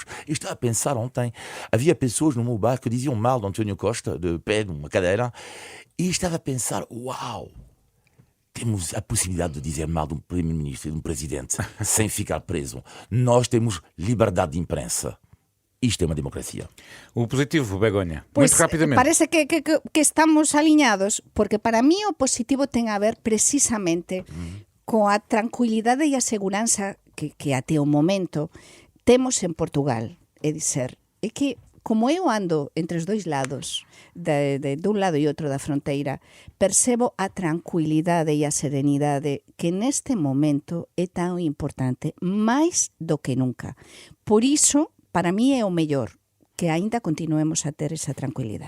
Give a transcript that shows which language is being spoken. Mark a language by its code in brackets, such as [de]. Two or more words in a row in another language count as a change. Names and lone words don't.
[pt] Eu estava a pensar ontem, havia pessoas no meu bar que diziam mal de António Costa, de pé, numa cadeira, e estava a pensar, uau, temos a possibilidade de dizer mal de um primeiro-ministro e de um presidente sem ficar preso. Nós temos liberdade de imprensa. Isto é uma democracia. O positivo, Begonha. Pois, muito rapidamente. [gl] parece que estamos alinhados, porque para mí o positivo ten a ver precisamente coa tranquilidade e a seguranza que até o momento temos en Portugal. [pt] É dizer, é que como eu ando entre os dois lados, de um lado e outro da fronteira, percebo a tranquilidade e a serenidade que neste momento é tão importante, mais do que nunca. Por isso, para mim é o melhor, que ainda continuemos a ter essa tranquilidade.